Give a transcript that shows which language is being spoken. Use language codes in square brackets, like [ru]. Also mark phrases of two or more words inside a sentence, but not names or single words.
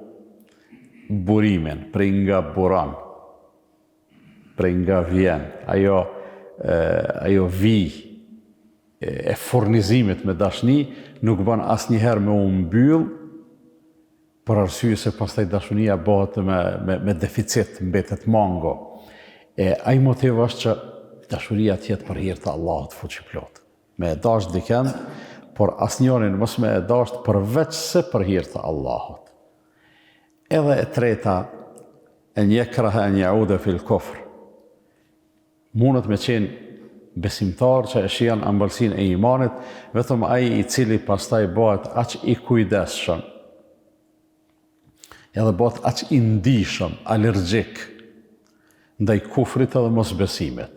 [sq] burimin, prej nga buran, prej nga vjen, ajo vi e furnizimit me dashni nuk bën asnjëherë me u mbyll, për arsye se pastaj dashuria bëhet me deficit, mbetet mango. Ai motiv është që dashuria tjetë për hir të Allahut fuqiplot. Me e dash dikend, por asnjërin mos me e dash përveç se për hir të Allahut. Edhe e treta, [ar] أن يكره أن يعود في الكفر. [sq] Mundet me qenë besimtar që e shijon ambëlsinë e imanit, vetëm ai i cili pastaj bëhet aq i kujdesshëm, edhe bëhet aq i ndihshëm, alergjik ndaj kufrit edhe mosbesimit.